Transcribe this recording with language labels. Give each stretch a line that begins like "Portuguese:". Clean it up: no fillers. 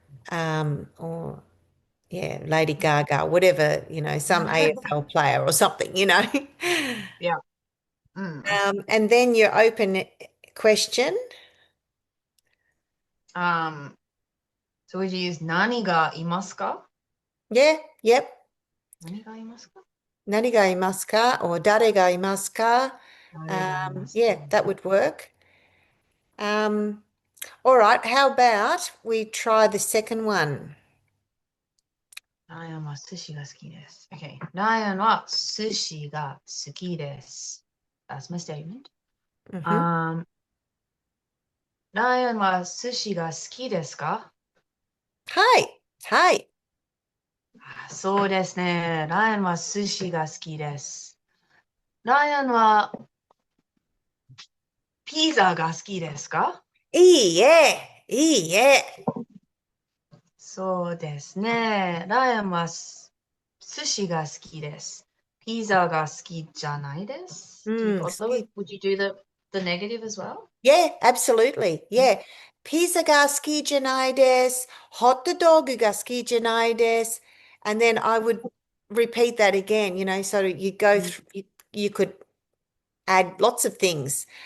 English: Or yeah, Lady Gaga, whatever, some AFL player or something. Yeah. Mm. And then your open question. Um. So would you use
Japanese: nani ga imasu ka?
English: Yeah, yep.
Japanese: 何がいますか？何がいますか or 誰がいますか? 誰がいますか？
English: Yeah, that would work. All right, how about we try the second one?
Japanese: ライアンは寿司が好きです。
English: Okay.
Japanese: ライアンは寿司が好きです。
English: That's my statement. Hmm.
Japanese: Um, ライアンは寿司が好きですか？はい、はい。そうですね。ライアンは寿司が好きです。ライアンはピザが好きですか？いいえ、いいえ。そうですね。ライアンは寿司が好きです。ピザが好きじゃないです。
English: Do you bother with, would you do the negative as well? Yeah, absolutely. Yeah.
Japanese: Pizza ga suki janai desu. Hot dog ga suki janai desu.
English: And then I would repeat that again, so you go Mm. through, you could add lots of things.